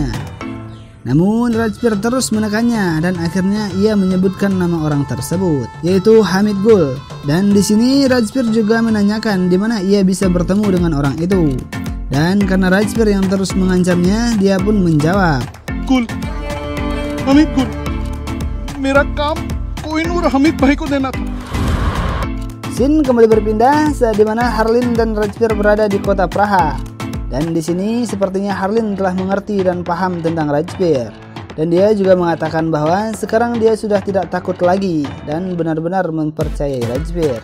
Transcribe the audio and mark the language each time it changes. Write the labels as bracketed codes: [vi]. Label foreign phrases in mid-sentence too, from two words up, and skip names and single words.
[id] Namun Rajbir terus menekannya dan akhirnya ia menyebutkan nama orang tersebut, yaitu Hamid Gul. Dan di sini Rajbir juga menanyakan di mana ia bisa bertemu dengan orang itu. Dan karena Rajbir yang terus mengancamnya, dia pun menjawab, "Gul, Hamid Gul, [hi] मेरा काम कोहिनूर हमीद भाई को देना था." [id] Scene kembali berpindah saat dimana Harleen dan Rajbir berada di kota Praha. Dan di sini sepertinya Harleen telah mengerti dan paham tentang Rajbir. Dan dia juga mengatakan bahwa sekarang dia sudah tidak takut lagi dan benar-benar mempercayai Rajbir.